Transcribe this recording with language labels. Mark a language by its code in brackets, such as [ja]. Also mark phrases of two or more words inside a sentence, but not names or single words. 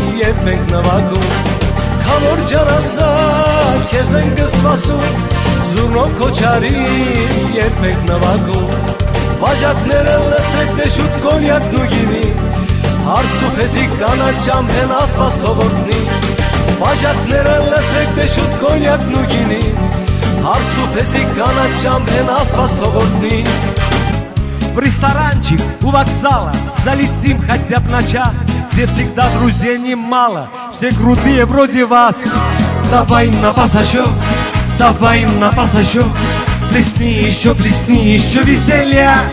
[hy] երբ ենք նվագում Քավոր ջանացա քեզ ենք սպասում Զուրնով քոչարին երբ ենք նվագում Բաժակները լսեք դե շուտ կոնյակն ու գինի Հարսու փեզիկ կանաչամ հեն աստված թողորտնի Բաժակները լսեք դե շուտ կոնյակն ու գինի Հարսու փեզիկ կանաչամ հեն աստված թողորտնի [ru] В ресторанчик у вокзала залетим хотя б на час Где всегда друзей немало, все крутые вроде вас Давай на пассажир, давай на пассажир Плесни еще веселья